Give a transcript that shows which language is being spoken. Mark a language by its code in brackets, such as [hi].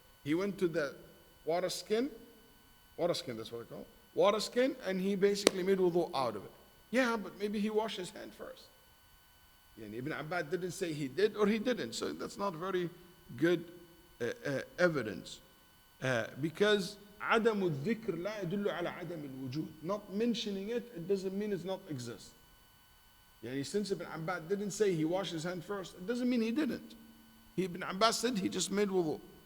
[en] He went to the water skin, that's what I call it, water skin, and he basically made wudu out of it. Yeah, but maybe he washed his hand first. And Ibn Abbas didn't say he did or he didn't, so that's not very good evidence. Because [ar] عدم الذكر لا يدل على عدم الوجود. [en] Not mentioning it doesn't mean it's not exist. Since Ibn Abbas didn't say he washed his hand first, it doesn't mean he didn't. Ibn Abbas said he just made wudu.